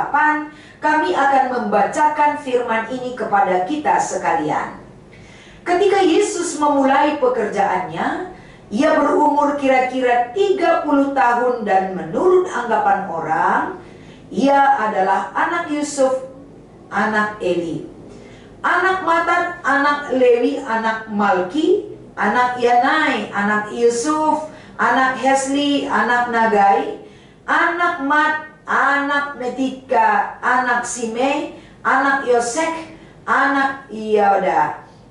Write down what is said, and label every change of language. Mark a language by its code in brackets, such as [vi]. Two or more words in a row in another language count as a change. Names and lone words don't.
[id] Kami akan membacakan firman ini kepada kita sekalian. Ketika Yesus memulai pekerjaannya, ia berumur kira-kira 30 tahun dan menurut anggapan orang, ia adalah anak Yusuf, anak Eli, anak Matat, anak Lewi, anak Malki, anak Yanai, anak Yusuf, anak Hesli, anak Nagai, anak Mat, anak Metika, anak Sime, anak Yosek, anak Yoda,